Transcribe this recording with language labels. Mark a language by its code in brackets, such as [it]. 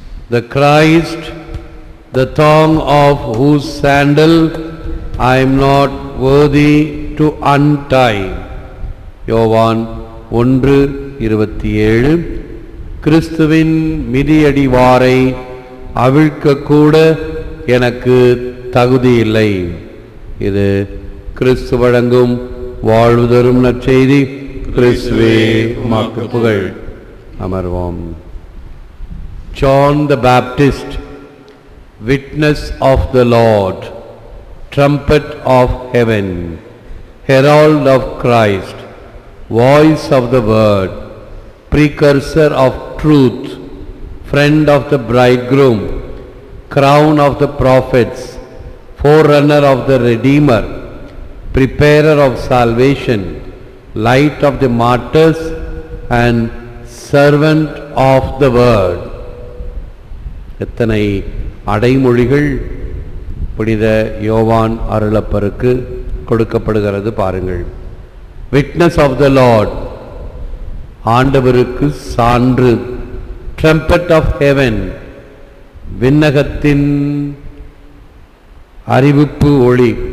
[en] The Christ, the thong of whose sandal I am not worthy to untie. [ta] யோவான் 1:27. கிறிஸ்துவின் மிதியடிவாரை அவிழ்க்கக்கூட எனக்கு தகுதியில்லை. இது கிறிஸ்து வழங்கும் வாழ்வு தரும் நற்செய்தி. கிறிஸ்துவே உமக்கு புகழ். அமர்வோம். [en] John the Baptist, witness of the Lord, trumpet of heaven, herald of Christ, voice of the word, precursor of truth, friend of the bridegroom, crown of the prophets, forerunner of the Redeemer, preparer of salvation, light of the martyrs and servant of the word. [ta] எத்தனை அடைமொழிகள் புனித யோவான் அருளப்பருக்கு கொடுக்கப்படுகிறது பாருங்கள். [en] witness of the lord, [ta] ஆண்டவருக்கு சான்று. [en] trumpet of heaven, [ta] விண்ணகத்தின் அறிவிப்பு ஒளி.